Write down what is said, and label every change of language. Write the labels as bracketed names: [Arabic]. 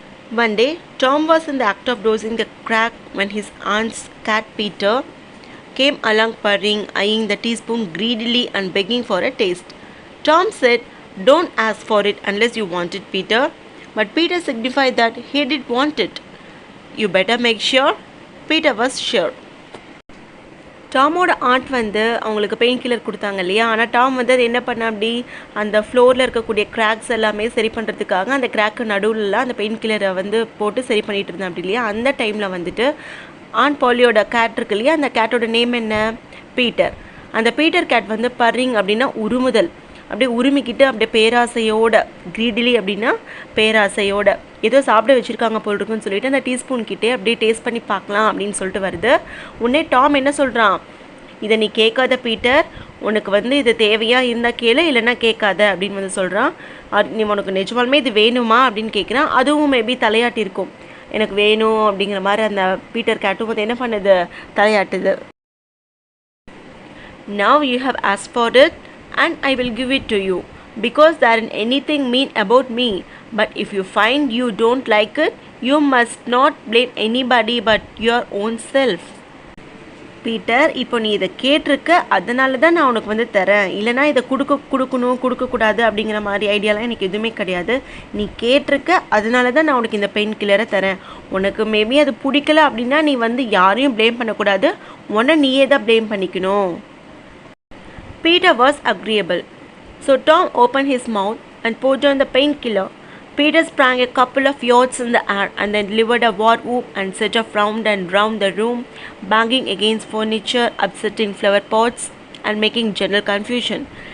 [English] One day, Tom was in the act of dozing the crack when his aunt's cat Peter came along purring, eyeing the teaspoon greedily and begging for a taste. Tom said, "Don't ask for it unless you want it, Peter." But Peter signified that he did want it. "You better make sure." Peter was sure. [Tamil] டாமோட and வந்து அவங்களுக்கு pain killer கொடுத்தாங்க இல்லையா, ஆனால் Tom வந்து அது என்ன பண்ண அப்படி அந்த ஃப்ளோரில் இருக்கக்கூடிய கிராக்ஸ் எல்லாமே சரி பண்ணுறதுக்காக அந்த கிராக்கு நடுவில் அந்த பெயின் கில்லரை வந்து போட்டு சரி பண்ணிகிட்டு இருந்தேன் அப்படி இல்லையா. அந்த டைமில் வந்துட்டு ஆண்ட் பாலியோட கேட் இருக்கு இல்லையா, அந்த கேட்டோட நேம் என்ன? பீட்டர். அந்த பீட்டர் கேட் வந்து பர்ரிங் அப்படின்னா உருமுதல், அப்படியே உரிமிக்கிட்டு அப்படியே பேராசையோட, கிரீடிலி அப்படின்னா பேராசையோட ஏதோ சாப்பிட வச்சுருக்காங்க போல் இருக்குன்னு சொல்லிட்டு அந்த டீஸ்பூன் கிட்டே அப்படியே டேஸ்ட் பண்ணி பார்க்கலாம் அப்படின்னு சொல்லிட்டு வருது. உடனே டாம் என்ன சொல்கிறான், இதை நீ கேட்காத பீட்டர், உனக்கு வந்து இது தேவையாக இருந்தால் கேளு, இல்லைன்னா கேட்காத அப்படின்னு வந்து சொல்கிறான். நீ உனக்கு நிஜமாலுமே இது வேணுமா அப்படின்னு கேட்குறான். அதுவும் மேபி தலையாட்டி இருக்கும், எனக்கு வேணும் அப்படிங்கிற மாதிரி அந்த பீட்டர் கேட்டும் வந்து என்ன பண்ணுது, தலையாட்டுது. [English] Now you have asked for it and I will give it to you, because there isn't anything mean about me. But if you find you don't like it, you must not blame anybody but your own self. [Tamil] Peter, இப்போ நீ இதை கேட்டிருக்க, அதனால தான் நான் உனக்கு வந்து தரேன், இல்லைனா இதை கொடுக்கக்கூடாது அப்படிங்கிற மாதிரி ஐடியாலாம் எனக்கு எதுவுமே கிடையாது. நீ கேட்டிருக்க, அதனால தான் நான் உனக்கு இந்த பெயின் கில்லரை தரேன். உனக்கு மேபி அது பிடிக்கல அப்படின்னா நீ வந்து யாரையும் ப்ளேம் பண்ணக்கூடாது, உன்னை நீயே தான் ப்ளேம் பண்ணிக்கணும். [English] Peter was agreeable. So Tom opened his mouth and poured down the painkiller. Peter sprang a couple of yards in the air and then delivered a war whoop and set off round and round the room, banging against furniture, upsetting flower pots, and making general confusion.